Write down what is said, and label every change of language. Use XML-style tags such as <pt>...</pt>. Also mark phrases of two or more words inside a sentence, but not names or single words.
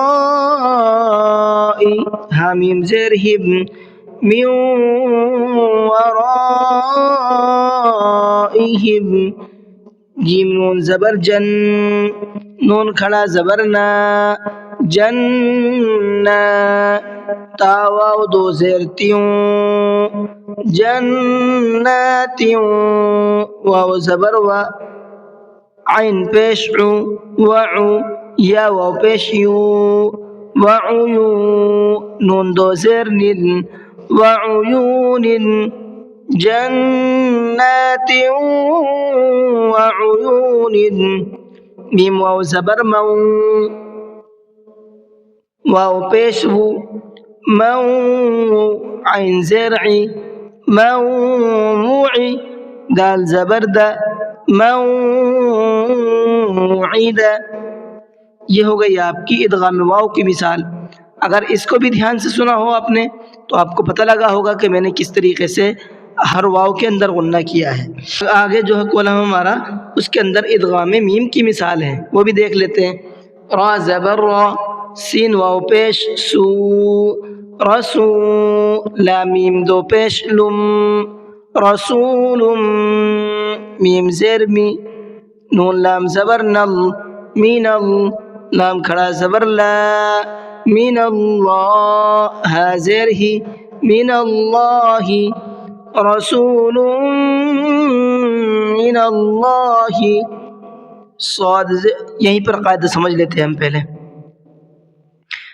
<ur>رائی حامیم زیر ہب میوں و رائی ہب جیم نون زبر جن نون کھڑا زبر نا جنہ تا واو دو زیر تیوں جناتیوں واو زبر و عین پیش عو وعو یا واو پیش یو وعیو نون دو زیر نن وعیون</ur> <ar>جنات وعیون</ar> <ur>میم واو زبر مو واو پیش وو مو عین زیر عی موعی دال زبر دا موعدہ۔ یہ ہو گئی آپ کی ادغام واو کی مثال۔ اگر اس کو بھی دھیان سے سنا ہو آپ نے تو آپ کو پتہ لگا ہوگا کہ میں نے کس طریقے سے ہر واو کے اندر غنہ کیا ہے۔ آگے جو ہے کولم ہمارا اس کے اندر ادغام میم کی مثال ہے، وہ بھی دیکھ لیتے ہیں۔ را زبر را سین واو پیش سو رسو لام میم دو پیش لم رسول میم زیر می نون لام زبر نل مین لام کھڑا زبر لا من اللہ ہا زیر ہی</ur> <ar>من اللہ رسول من اللہ</ar> <ur>صاد یہیں پر قاعدہ سمجھ لیتے ہیں ہم پہلے۔</ur>